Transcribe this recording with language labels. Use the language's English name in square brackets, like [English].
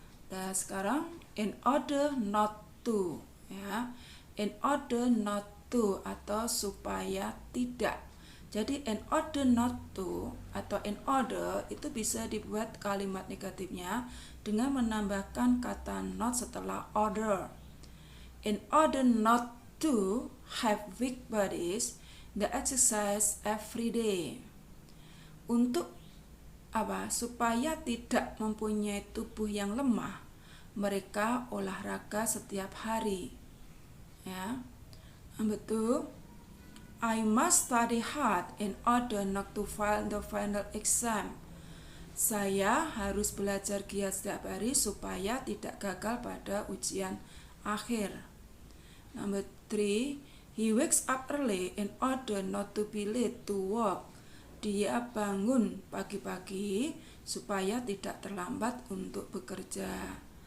[Indonesian] Dan sekarang [English] in order not to, ya, in order not to [Indonesian] atau supaya tidak. Jadi [English] in order not to [Indonesian] atau in order itu bisa dibuat kalimat negatifnya dengan menambahkan kata not setelah order. [English] In order not to have weak bodies, the exercise every day. [Indonesian] untuk supaya tidak mempunyai tubuh yang lemah, mereka olahraga setiap hari. Ya. Betul. [English] I must study hard in order not to fail the final exam. [Indonesian] Saya harus belajar giat setiap hari supaya tidak gagal pada ujian akhir. [English] Number 3, he wakes up early in order not to be late to work. [Indonesian] Dia bangun pagi-pagi supaya tidak terlambat untuk bekerja.